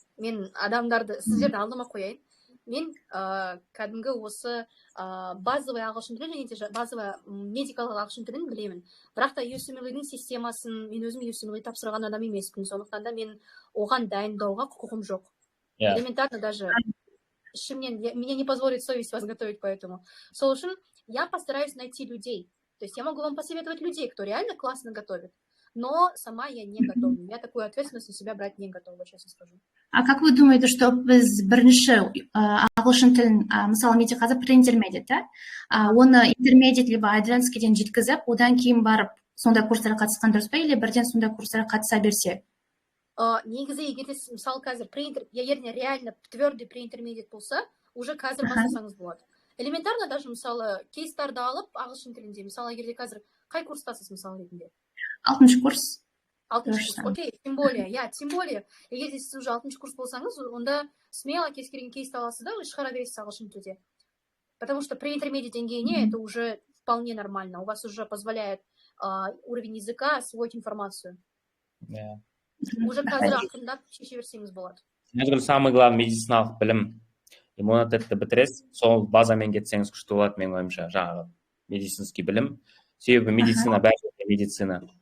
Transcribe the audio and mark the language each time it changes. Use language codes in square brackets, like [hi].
[kk] Мен адамдарды сіздерді алдыма қояйын. Мен кәдімгі осы [ru] базовый [kk] ағылшын тілін және базовый медикалық ағылшын тілін білемін. Бірақ та USMLE-дің системасын мен өзім USMLE тапсырған адам емеспін. Сондықтан да мен оған дайындауға құқығым жоқ. [ru] Элементарно даже [kk] ішімнен, [ru] меня не позволит совесть вас готовить, поэтому. [kk] Сол үшін [ru] я постараюсь найти людей. То есть я могу вам посоветовать людей, кто реально классно готовит. Но сама я не готова. Я такую ответственность на себя брать не готова, честно скажу. А как вы думаете, [kk] что біз бірінші ағылшын тілін, мысалы менде қазір pre-intermediate, оны intermediate либо advanced'ден жеткізіп, одан кейін барып сондай курстарға қатысқан дұрыс па, [ru] или [kk] бірден сондай курстарға қатыса берсе? Негізі егер мысалы қазір егер [ru] реально твердый [kk] pre-intermediate болса, уже қазір бастасаңыз болады. Элементарно даже мысалы кейстарды алып ағылшын тілінде, мысалы егерде қазір қай курстасыз мысалы ретінде? 6-шы курс. 6-шы курс, окей, [ru] тем более, [kk] егер сіз уже 6-шы курс болсаңыз, онда смело кез келген кейсті аласыз да, шығара бересіз ағылшын тілде. [ru] Потому что при интермедиат [kk] деңгейіне [ru] это уже вполне нормально. У вас уже позволяет уровень языка освоить информацию. Уже [kk] қазір ақырындап шеше берсеңіз болады. Самый главный медициналық білім, иммунитетті бітіресіз, сол базамен кетсеңіз күшті болады менің ойымша, жаңағы [ru] медицинский [kk] білім. Себебі медицина, бәрі медицина.